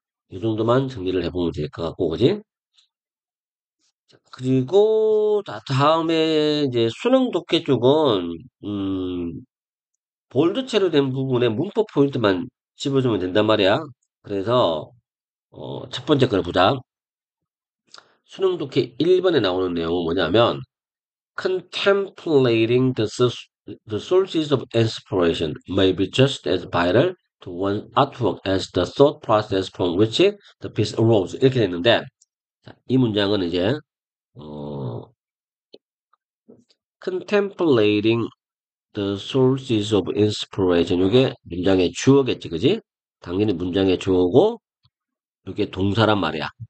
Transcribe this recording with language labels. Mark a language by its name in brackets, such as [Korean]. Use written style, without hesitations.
[Korean] 이 정도만 정리를 해보면 될 것 같고, 그지? 그리고 다음에 이제 수능 독해 쪽은 볼드체로 된 부분에 문법 포인트만 집어주면 된단 말이야. 그래서 첫 번째 거를 보자. 수능 독해 1번에 나오는 내용은 뭐냐면 [English] contemplating the sources of inspiration may be just as vital to one's artwork as the thought process from which the piece arose. [Korean] 이렇게 됐는데 자, 이 문장은 이제 어, [English] contemplating the sources of inspiration. [Korean] 이게 문장의 주어겠지, 그지? 당연히 문장의 주어고, 이게 동사란 말이야.